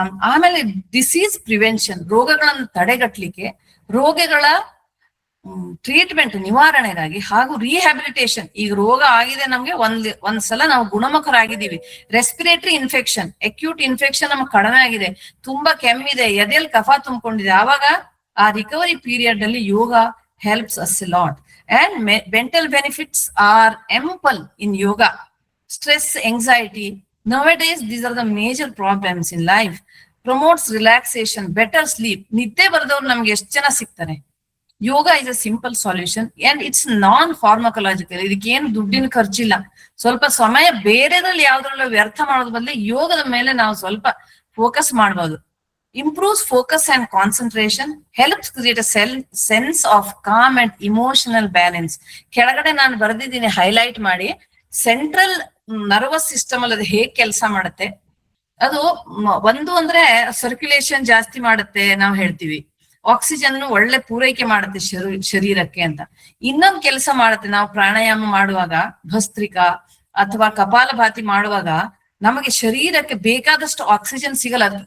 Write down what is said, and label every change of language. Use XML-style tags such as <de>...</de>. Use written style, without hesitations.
<kn>ಆಮೇಲೆ disease prevention, ರೋಗಗಳನ್ನು ತಡೆಗಟ್ಟಲಿಕ್ಕೆ, ರೋಗಗಳ ಟ್ರೀಟ್ಮೆಂಟ್ ನಿವಾರಣೆಗಾಗಿ, ಹಾಗೂ ರಿಹ್ಯಾಬಿಲಿಟೇಷನ್. ಈಗ ರೋಗ ಆಗಿದೆ ನಮ್ಗೆ, ಒಂದ್ಸಲ ನಾವು ಗುಣಮುಖರಾಗಿದ್ದೀವಿ. ರೆಸ್ಪಿರೇಟರಿ ಇನ್ಫೆಕ್ಷನ್, ಅಕ್ಯೂಟ್ ಇನ್ಫೆಕ್ಷನ್ ನಮ್ಗೆ ಕಡಿಮೆ ಆಗಿದೆ, ತುಂಬಾ ಕೆಮ್ಮಿದೆ, ಎದೆಯಲ್ಲಿ ಕಫ ತುಂಬಿಕೊಂಡಿದೆ, ಆವಾಗ ಆ ರಿಕವರಿ ಪೀರಿಯಡ್ ಅಲ್ಲಿ ಯೋಗ</kn> <en>Helps us a lot. And mental benefits are ample in yoga. Stress, anxiety, nowadays these are the major problems in life. Promotes relaxation, better sleep.</en> <kn>ನಿದ್ದೆ ಬರದವ್ರು ನಮ್ಗೆ ಎಷ್ಟು ಜನ ಸಿಗ್ತಾರೆ.</kn> <en>Yoga is a simple solution and it's non pharmacological.</en> <kn>ಇದಕ್ಕೇನು ದುಡ್ಡಿನ ಖರ್ಚಿಲ್ಲ. ಸ್ವಲ್ಪ ಸಮಯ ಬೇರೆದ್ರಲ್ಲಿ ಯಾವ್ದ್ರಲ್ಲೂ ವ್ಯರ್ಥ ಮಾಡೋದ್ ಬದಲು ಯೋಗದ ಮೇಲೆ ನಾವು ಸ್ವಲ್ಪ ಫೋಕಸ್ ಮಾಡ್ಬೋದು.</kn> <en>Improves focus and concentration, helps create a sense of calm and emotional balance.</en> <kn>ಕೆಳಗಡೆ ನಾನು ಬರೆದಿದ್ದೀನಿ ಹೈಲೈಟ್ ಮಾಡಿ, ಸೆಂಟ್ರಲ್ ನರ್ವಸ್ ಸಿಸ್ಟಮ್ ಅಲ್ಲಿ ಅದು ಹೇಗ್ ಕೆಲಸ ಮಾಡುತ್ತೆ. ಅದು ಒಂದು ಅಂದ್ರೆ ಸರ್ಕ್ಯುಲೇಷನ್ ಜಾಸ್ತಿ ಮಾಡುತ್ತೆ ನಾವು ಹೇಳ್ತೀವಿ, ಆಕ್ಸಿಜನ್ ಒಳ್ಳೆ ಪೂರೈಕೆ ಮಾಡುತ್ತೆ ಶರೀರಕ್ಕೆ ಅಂತ. ಇನ್ನೊಂದು ಕೆಲಸ ಮಾಡುತ್ತೆ, ನಾವು ಪ್ರಾಣಾಯಾಮ ಮಾಡುವಾಗ, ಭಸ್ತ್ರಿಕಾ ಅಥವಾ ಕಪಾಲಭಾತಿ ಮಾಡುವಾಗ ನಮಗೆ ಶರೀರಕ್ಕೆ ಬೇಕಾದಷ್ಟು ಆಕ್ಸಿಜನ್ ಸಿಗಲ್ಲ.</kn>